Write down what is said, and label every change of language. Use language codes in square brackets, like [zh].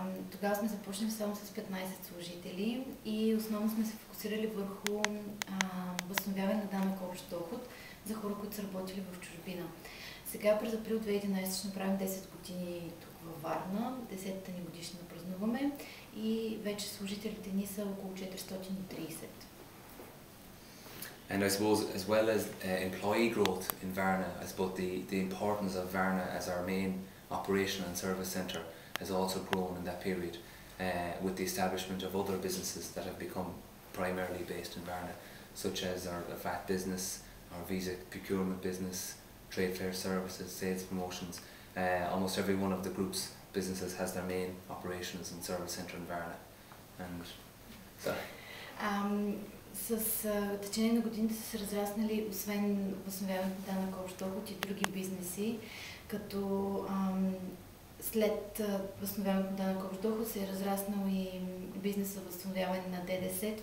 [bg] Тогава сме започнали само с 15 служители и основно сме се фокусирали върху възстановяване на данък общ доход за хора, които са работили в чужбина. Сега през април 2011 ще направим 10 години тук във Варна, 10-та ни годишна празнуваме и вече служителите ни са около 430. [en] And I suppose, as well as employee growth in Varna, I suppose the importance of Varna as our main operation and service centre has also grown in that period, with the establishment of other businesses that have become primarily based in Varna, such as our VAT business, our visa procurement business, trade fair services, sales promotions. Almost every one of the group's businesses has their main operations and service centre in Varna. And so. [bg] С течение на годините са се разраснали, освен възстановяването на данък общ доход, и други бизнеси, като след възстановяването на данък общ доход се е разраснал и бизнес за възстановяване на ДДС.